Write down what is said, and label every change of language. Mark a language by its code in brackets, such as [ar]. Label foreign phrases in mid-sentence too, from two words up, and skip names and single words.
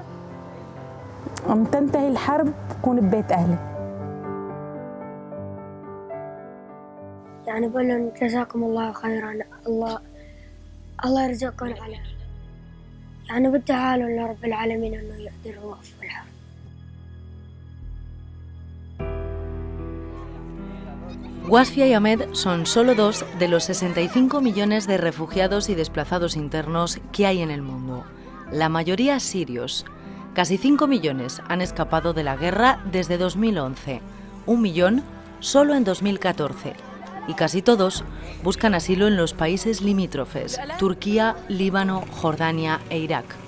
[ar] عم تنتهي الحرب بكون ببيت أهلي. يعني بقول لهم جزاكم الله خيرا، الله يرزقكم على، يعني بدي حاله لرب العالمين إنه يقدر يوقف الحرب. [es] Wasfia y Ahmed son solo 2 de los 65 millones de refugiados y desplazados internos que hay en el mundo, la mayoría sirios. Casi 5 millones han escapado de la guerra desde 2011, 1 millón solo en 2014, y casi todos buscan asilo en los países limítrofes, Turquía, Líbano, Jordania e Irak.